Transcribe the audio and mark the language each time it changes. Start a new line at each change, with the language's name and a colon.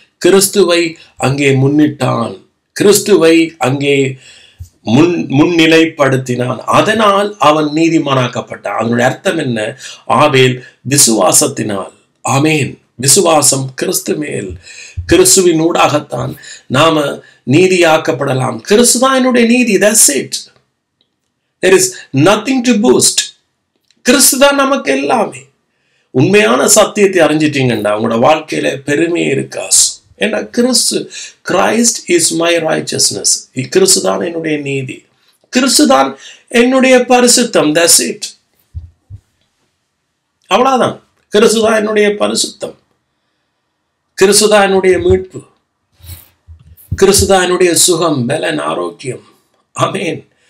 Tamil: கிறிஸ்துவை அங்கே முன்னிட்டான், கிறிஸ்துவை அங்கே முன்னிலைப்படுத்தினான். அதனால் அவன் நீதிமானாக்கப்பட்டான். அதனுடைய அர்த்தம் என்ன? ஆபேல் விசுவாசத்தினால். ஆமேன். விசுவாசம் கிறிஸ்து மேல், கிறிஸ்துவின் ஊடாகத்தான் நாம நீதியாக்கப்படலாம். கிறிஸ்து தான் என்னுடைய நீதி.
English: That's it. There is nothing to boast.
Tamil: கிறிஸ்து தான் நமக்கு எல்லாமே. உண்மையான சத்தியத்தை அறிஞ்சிட்டீங்கன்னா உங்களோட வாழ்க்கையில பெருமையே இருக்காது. ஏன்னா
English: Christ is my righteousness.
Tamil: கிறிஸ்து தான் என்னுடைய நீதி, கிறிஸ்து தான் என்னுடைய பரிசுத்தம்.
English: That's it.
Tamil: அவ்வளவுதான். கிறிஸ்து தான் என்னுடைய பரிசுத்தம், கிறிஸ்து தான் என்னுடைய மீட்பு, கிறிஸ்து தான் என்னுடைய சுகம், பலன், ஆரோக்கியம். ஆமென்.